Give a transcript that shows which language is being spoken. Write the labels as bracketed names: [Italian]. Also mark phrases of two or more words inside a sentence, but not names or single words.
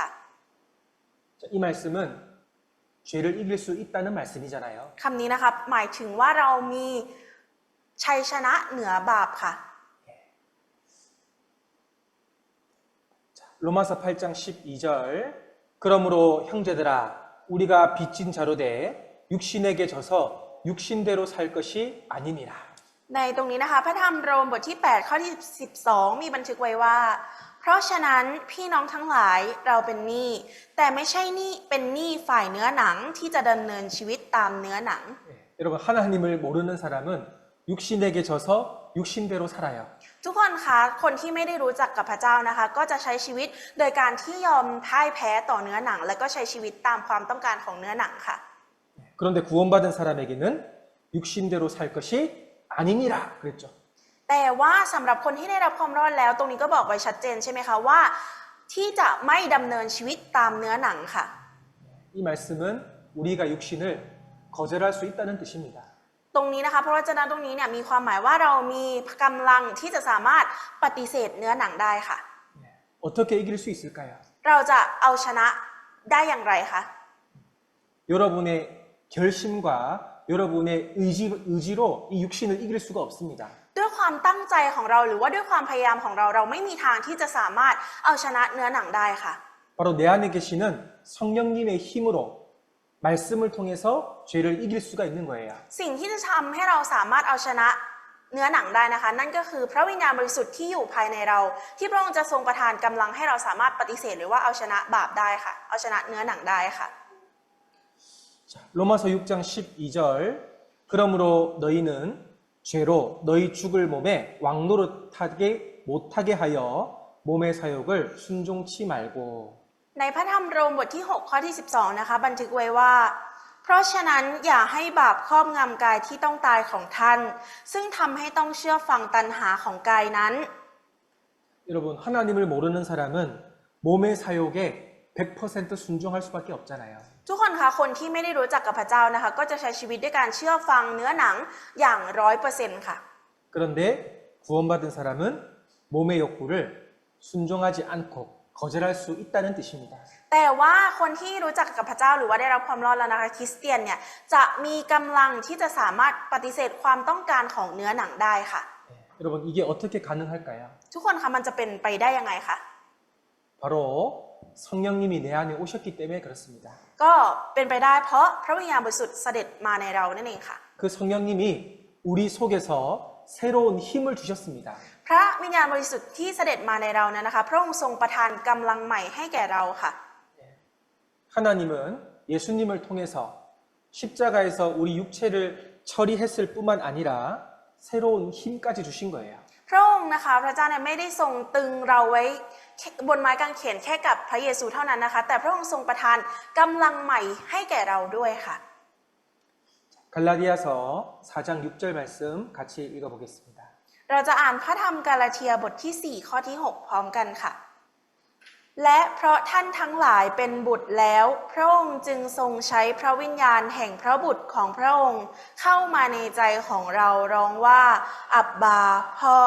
[Korean] 자, 이 말씀은 죄를 이길 수 있다는 말씀이잖아요. [Thai] คำนี้นะคะหมายถึงว่าเรามีชัยชนะเหนือบาปค่ะ [Korean] 자, 로마서 8장 12절 그러므로 형제들아 우리가 빚진 자로 돼 육신에게 져서 육신대로 살 것이 아니니라. [Thai] ในตรงนี้นะคะพระธรรมโรมบทที่ 8 ข้อที่ 12 มีบันทึกไว้ว่า เพราะฉะนั้นพี่น้องทั้งหลายเราเป็นหนี้แต่ไม่ใช่หนี้เป็นหนี้ฝ่ายเนื้อหนังที่จะดำเนินชีวิตตามเนื้อหนัง [Korean] 여러분 하나님을 모르는 사람은 육신에게 져서 육신대로 살아요. [Thai] ทุกคนคะคนที่ไม่ได้รู้จักกับพระเจ้านะคะก็จะใช้ชีวิตโดยการที่ยอมพ่ายแพ้ต่อเนื้อหนัง และก็ใช้ชีวิตตามความต้องการของเนื้อหนังค่ะ [Korean] 그런데 구원받은 사람에게는 육신대로 살 것이 아니니라 그랬죠. [Thai] แต่ว่าสำหรับคนที่ได้รับความรอดแล้วตรงนี้ก็บอกไว้ชัดเจนใช่ไหมคะว่าที่จะไม่ดำเนินชีวิตตามเนื้อหนังค่ะ [Korean] 이 말씀은 우리가 육신을 거절할 수 있다는 뜻입니다. [Thai] ตรงนี้นะคะพระวจนะตรงนี้เนี่ยมีความหมายว่าเรามีกำลังที่จะสามารถปฏิเสธเนื้อหนังได้ค่ะ [Korean] 어떻게 이길 수 있을까요? [Thai] เราจะเอาชนะได้อย่างไรคะ [Korean] 여러분의 결심과 여러분의 의지로 이 육신을 이길 수가 없습니다. [Thai] ด้วยความตั้งใจของเราหรือว่าด้วยความพยายามของเราเราไม่มีทางที่จะสามารถเอาชนะเนื้อหนังได้ค่ะ [Korean] 바로 내 안에 계시는 성령님의 힘으로 말씀을 통해서 죄를 이길 수가 있는 거예요. [Thai] สิ่งที่จะทำให้เราสามารถเอาชนะเนื้อหนังได้นะคะ นั่นก็คือพระวิญญาณบริสุทธิ์ที่อยู่ภายในเรา ที่พระองค์จะทรงประทานกำลังให้เราสามารถปฏิเสธหรือว่าเอาชนะบาปได้ค่ะ เอาชนะเนื้อหนังได้ค่ะ [Korean] 자, 로마서 6장 12절 그러므로 너희는 죄로 너희 죽을 몸에 왕노릇하게 못하게 하여 몸의 사욕을 순종치 말고 [Thai] ในพระธรรมโรมบทที่ 6 ข้อที่ 12 นะคะ บันทึกไว้ว่า เพราะฉะนั้นอย่าให้บาปครอบงำกายที่ต้องตายของท่าน ซึ่งทำให้ต้องเชื่อฟังตัณหาของกายนั้น [Korean] 여러분 하나님을 모르는 사람은 몸의 사욕에 100% 순종할 수밖에 없잖아요. [Thai] ทุกคนคะคนที่ไม่ได้รู้จักกับพระเจ้านะคะ ก็จะใช้ชีวิตด้วยการเชื่อฟังเนื้อหนังอย่าง 100% ค่ะ [Korean] 그런데 구원받은 사람은 몸의 욕구를 순종하지 않고 거절할 수 있다는 뜻입니다. [Thai] แต่ว่าคนที่รู้จักกับพระเจ้าหรือว่าได้รับความรอดแล้วนะคะคริสเตียนเนี่ยจะมีกำลังที่จะสามารถปฏิเสธความต้องการของเนื้อหนังได้ค่ะ [Korean] 여러분 이게 어떻게 가능할까요? [Thai] ทุกคนคะมันจะเป็นไปได้ยังไงคะ [Korean] 바로 성령님이 내 안에 오셨기 때문에 그렇습니다. [Thai] ก็เป็นไปได้เพราะพระวิญญาณบริสุทธิ์เสด็จมาในเรานั่นเองค่ะ [Korean] 그 성령님이 우리 속에서 새로운 힘을 주셨습니다. [Thai] พระวิญญาณบริสุทธิ์ที่เสด็จมาในเรานั้นนะคะพระองค์ทรงประทานกำลังใหม่ให้แก่เราค่ะ [Korean] 하나님은 예수님을 통해서 십자가에서 우리 육체를 처리했을 뿐만 아니라 새로운 힘까지 주신 거예요. [Thai] พระองค์นะคะพระเจ้าเนี่ยไม่ได้ทรงตึงเราไว้บนไม้กางเขนแค่กับพระเยซูเท่านั้นนะคะแต่พระองค์ทรงประทานกำลังใหม่ให้แก่เราด้วยค่ะ [Korean] 갈라디아서 4장 6절 말씀 같이 읽어보겠습니다. [Thai] เราจะอ่านพระธรรมกาลาเทียบทที่ 4 ข้อที่ 6 พร้อมกันค่ะ และเพราะท่านทั้งหลายเป็นบุตรแล้วพระองค์จึงทรงใช้พระวิญญาณแห่งพระบุตรของพระองค์เข้ามาในใจของเราร้องว่าอับบาพ่อ